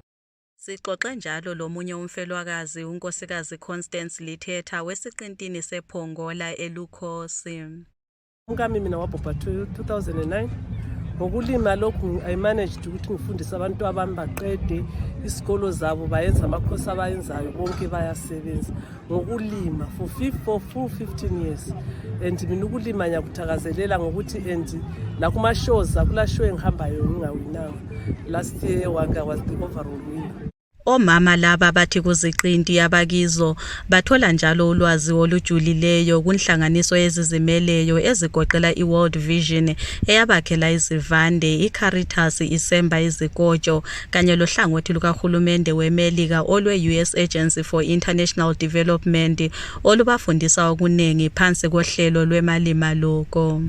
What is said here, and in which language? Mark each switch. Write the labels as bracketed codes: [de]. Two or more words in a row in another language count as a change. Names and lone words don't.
[nd] Sixoxe njalo lomunye umfelwakazi unkosikazi Constance Lithetha wesiqintini sePongola eLukhosi. Ngami mina wabhubha 2009. Ngokulima lokhu [en] I managed [nd] ukuthi ngifundise abantu abami baqede isikolo zabo bayenza amakhosi abayenzayo bonke bayasebenza ngokulima [en] for full 15 years. [nd] And mina ukulima ngiyakuthakazelela ngokuthi and la kuma shows akula show engihambayo ngingawinanga. [en] Last year wanga was the overall winner. [nd] Omama laba bathi kuziqinti abakizo bathola njalo ulwazi olujulileyo kunhlanganiso ezizimeleyo ezigoqela iWorld Vision eyabakhela izivande, iCaritas isemba izikotsho kanye lohlangothi lukahulumende weMelika olwe-US Agency for International Development olubafundisa okunengi phansi kohlelo lwemalimoloko.